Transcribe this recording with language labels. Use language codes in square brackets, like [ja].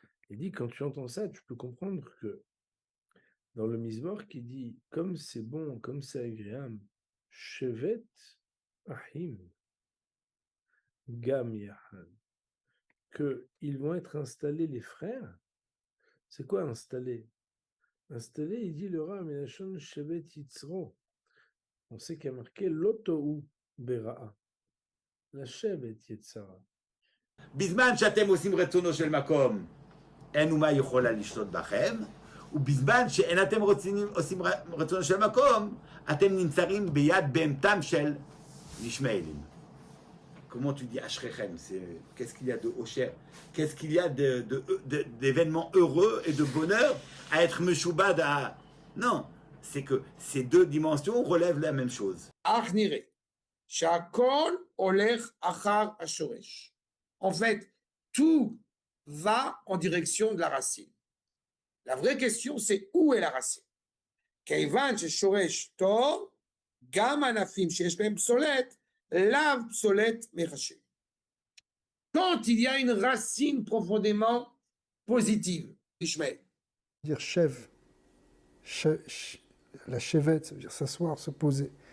[fr] Il dit, quand tu entends ça, tu peux comprendre que dans le Mizmor qui dit, comme c'est bon, comme c'est agréable, [he] shevet ahim gam yahad, [fr] qu'ils vont être installés les frères. C'est quoi installer? Installer, il dit le Rav Menachon shevet yitzro. On sait qu'il y a marqué l'otohu bera'a. [he] la shevet yitzara. בזמן שאתם עושים רצונו של מקום, אין אומה יכולה לשלוט בכם, ובזמן שאין אתם עושים רצונו של מקום, אתם נמצאים ביד בהמתם של ישמעאלים. [fr] Comment tu dis Ashrechem? Qu'est-ce qu'il y a de Osher? Qu'est-ce qu'il y a d'événements heureux et de bonheur à être Meshoubad à... Non, c'est que ces deux dimensions relèvent la même chose. [he] אך נראה שהכל הולך אחר השורש. [fr] En fait, tout va en direction de la racine. La vraie question, c'est où est la racine? [he] כיוון ששורש טוב, גם ענפים שיש בהם פסולת, לאו פסולת מחשב. [fr] Quand il y a une racine profondément positive, Ishmael. Dire chev, la chevette, ça veut dire s'asseoir, se poser.